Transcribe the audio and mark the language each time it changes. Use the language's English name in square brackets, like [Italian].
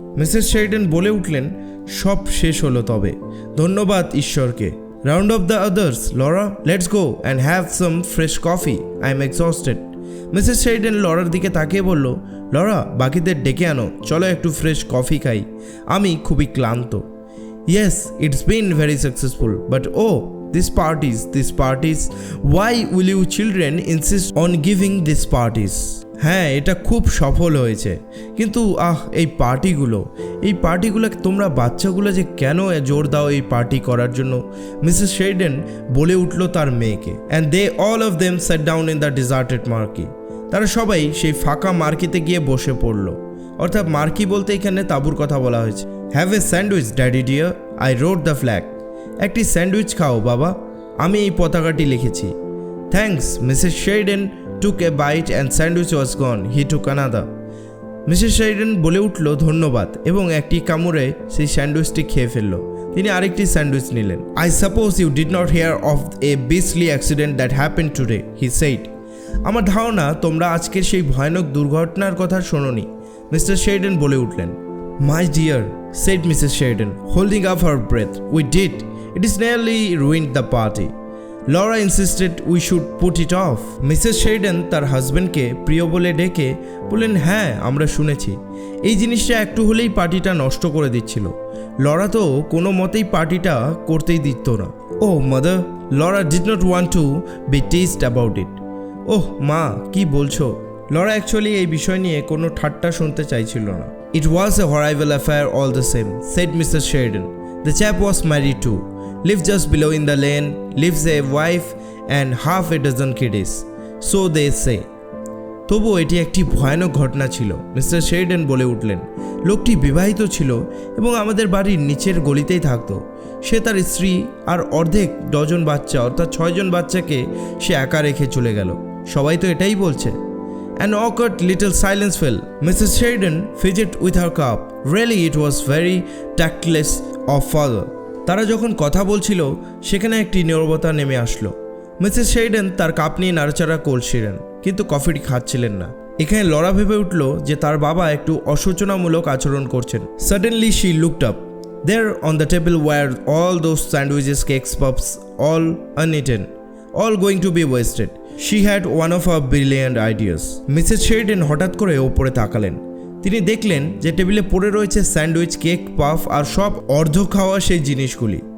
[Bangla] Mrs শেরিডেন বলে উঠলেন, সব শেষ হলো তবে, ধন্যবাদ ঈশ্বরকে। [English] Round of the others Laura, let's go and have some fresh coffee, I am exhausted. [Bangla] Mrs শেরিডেন Lawler দিকে তাকিয়ে বলল, লরা, বাকিদের ডেকে আনো, চলো একটু ফ্রেশ কফি খাই, আমি খুবই ক্লান্ত। [English] Yes, it's been very successful, but oh, these parties, why will you children insist on giving these parties? [Bangla] হ্যাঁ, এটা খুব সফল হয়েছে, কিন্তু এই পার্টিগুলো তোমরা বাচ্চাগুলো যে কেন জোর দাও এই পার্টি করার জন্য? মিসেস শেরিডেন বলে উঠল তার মেয়েকে। [English] And they all of them set down in the deserted marquee. [Bangla] তারা সবাই সেই ফাঁকা মার্কিতে গিয়ে বসে পড়ল, অর্থাৎ মার্কি বলতে এখানে তাঁবুর কথা বলা হয়েছে। [English] Have a sandwich daddy dear, I rode the flag. [Bangla] একটি স্যান্ডউইচ খাও বাবা, আমি এই পতাকাটি লিখেছি। [English] Thanks. Mrs Sheridan took a bite and sandwich was gone, he took another. [Bangla] Mrs শেরিডেন বলে উঠল ধন্যবাদ এবং একটি কামড়ে সেই স্যান্ডউইচটি খেয়ে ফেলল। তিনি আরেকটি স্যান্ডউইচ নিলেন। [English] I suppose you did not hear of a beastly accident that happen today, he said. [Bangla] আমার ধারণা তোমরা আজকের সেই ভয়ানক দুর্ঘটনার কথা শোনোনি, মিস্টার শেরিডেন বলে উঠলেন। [English] My dear, said Mrs. Sheridan, holding up her breath, we did. It is nearly ruined the party. Laura insisted we should put it off. [Bangla] Mrs Sheridan তার হাজব্যান্ডকে প্রিয় বলে ডেকে বললেন, হ্যাঁ আমরা শুনেছি। এই জিনিসটা একটু হলেই পার্টিটা নষ্ট করে দিচ্ছিল। লরা তো কোনো মতেই পার্টিটা করতেই দিত না। [English] Oh mother, Laura did not want to be teased about it. [Bangla] ওহ মা, কি বলছো? লরা অ্যাকচুয়ালি এই বিষয় নিয়ে কোনো ঠাট্টা শুনতে চাইছিল না। [English] It was a horrible affair all the same, said Mrs. Sheridan. The chap was married too. Lived just below in the lane, lives a wife and half a dozen kiddies. So they say. [Bangla] তবুও এটি একটি ভয়ানক ঘটনা ছিল, mister Sheridan বলে উঠলেন। লোকটি বিবাহিত ছিল এবং আমাদের বাড়ির নিচের গলিতেই থাকতো। সে তার স্ত্রী আর অর্ধেক ডজন বাচ্চা অর্থাৎ 6 জন বাচ্চাকে সে একা রেখে চলে গেল। সবাই তো এটাই বলছে। [English] An awkward little silence fell. Mrs. Sheridan fidgeted with her cup. Really, it was very tactless of father. [Bangla] তারা যখন কথা বলছিল সেখানে একটি নীরবতা নেমে আসলো। মিসেস শেরিডান তার কাপ নিয়ে নাড়াচাড়া করছিলেন, কিন্তু কফিটি খাচ্ছিলেন না। এখানে লরা ভেবে উঠল যে তার বাবা একটু অসূচনামূলক আচরণ করছেন। [English] Suddenly she looked up. There on the table were all those sandwiches, cakes, puffs, all uneaten, all going to be wasted. She had one of her brilliant ideas. [Bangla] Mrs Sheridan হঠাৎ করে ওপরে তাকালেন। তিনি দেখলেন যে টেবিলে পড়ে রয়েছে স্যান্ডউইচ, কেক, পাফ আর সব অর্ধ খাওয়া সেই জিনিসগুলি।